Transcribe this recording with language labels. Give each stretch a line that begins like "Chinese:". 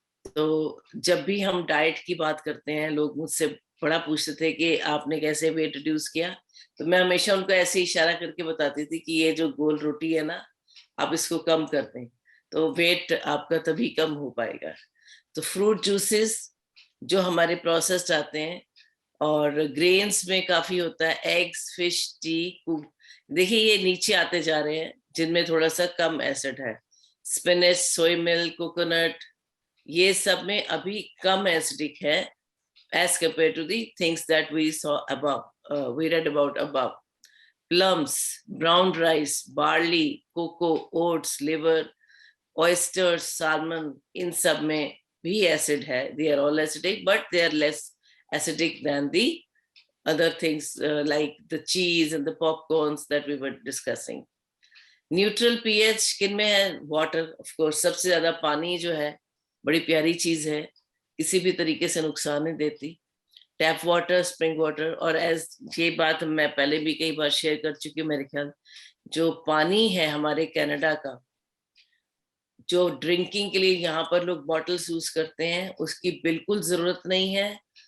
Hindi: तो जब भी हम डाइट की बात करते हैं, लोग मुझसे बड़ा पूछते थे कि आपने कैसे वेट रिड्यूस किया, तो मैं हमेशा उनको ऐसे इशारा करके बताती थी कि ये जो गोल रोटी है ना, आप इसको कम कर दें तो वेट आपका तभी कम हो पाएगा. तो फ्रूट जूसेस जो हमारे प्रोसेस्ड आते हैं, और ग्रेन्स में काफी होता है, एग्स, फिश, टी. देखिए ये नीचे आते जा रहे हैं जिनमें थोड़ा सा कम एसिड है.
English: spinach, soya milk, coconut,
Hindi: ये सब में अभी कम एसिडिक है
English: as compared to the things that we saw above, we read about above. Plums, brown rice, barley, cocoa, oats, liver, oysters, salmon, in
Hindi: सब में भी
English: acid है. They are all acidic, but they are less acidic than the other things like the cheese and the popcorns that we were discussing.
Hindi: Neutral pH किन में है?
English: Water, of course.
Hindi: सबसे ज्यादा पानी जो है बड़ी प्यारी चीज है, किसी भी तरीके से नुकसान नहीं देती. टैप वाटर, स्प्रिंग वाटर, और एज ये बात मैं पहले भी कई बार शेयर कर चुकी हूँ मेरे ख्याल, जो पानी है हमारे कनाडा का, जो ड्रिंकिंग के लिए यहाँ पर लोग बॉटल्स यूज करते हैं, उसकी बिल्कुल जरूरत नहीं है.